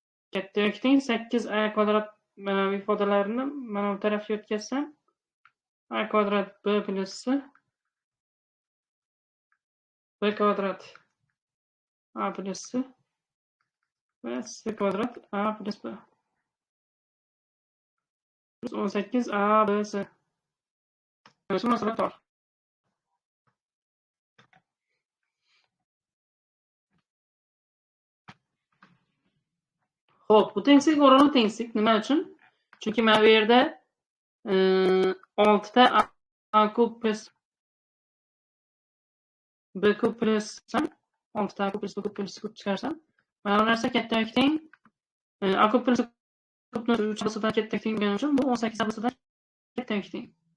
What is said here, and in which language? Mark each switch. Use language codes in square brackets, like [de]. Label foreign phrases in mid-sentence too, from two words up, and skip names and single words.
[uz] katta yoki 8a kvadrat mana bu ifodalarini mana bu tarafga o'tkazsam a kvadrat b plus c b kvadrat a plus c va c kvadrat a plus b plus 18a b c. Shu masala tor. Xo'p, bu tengsizlik o'rinli tengsizlik. Nima uchun? Chunki mana bu yerda 6 ta a kub plus b kub plus 6 ta a kub plus b kub plus c kub chiqarsam, mana bu narsa katta yoki teng a kub plus kubni 3 bisidan katta yoki teng bo'lgani uchun bu 18 bisidan katta yoki teng.